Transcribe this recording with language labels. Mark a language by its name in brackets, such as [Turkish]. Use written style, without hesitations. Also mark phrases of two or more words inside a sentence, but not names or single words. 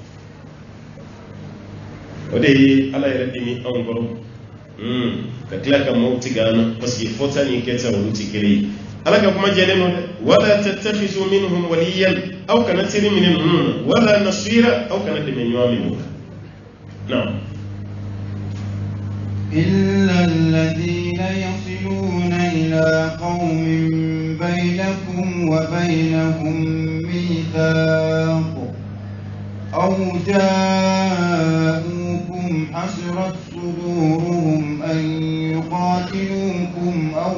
[Bambara] o de ye ala yɛrɛ dimi anw kɔrɔ ka tila ka maaw tigɛ an na [French] parce que [Bambara] fɔta ni kɛta olu tɛ kelen ye ala ka kuma jɛlen don dɛ [Arabic] ولا تتخذوا منهم وليا [Bambara] aw kana teri minɛ ninnu na [Arabic] ولا نصيرا [Bambara] aw kana dɛmɛ ɲɔgɔn minɛ na [Arabic] إلا الذين يصلون إلى قوم بينكم وبينهم ميثاق أو جاءوكم حسرت صدورهم أن يقاتلوكم أو